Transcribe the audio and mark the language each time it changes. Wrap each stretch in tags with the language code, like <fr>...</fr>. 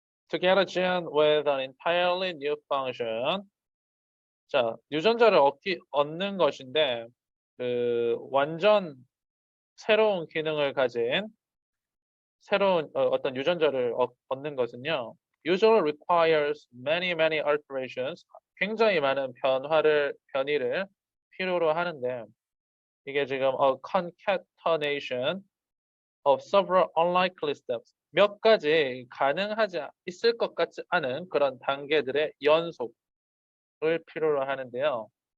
<en>To get a gene with an entirely new function.</en> <ko>자, 유전자를 얻는 것인데 그 완전 새로운 기능을 가진 새로운 어떤 유전자를 얻는 것은요.</ko> <en>usually requires many alterations.</en> <ko>굉장히 많은 변이를 필요로 하는데 이게 지금</ko> <en>a concatenation of several unlikely steps.</en> <ko>몇 가지 가능하지 있을 것 같지 않은 그런 단계들의 연속을 필요로 하는데요.</ko>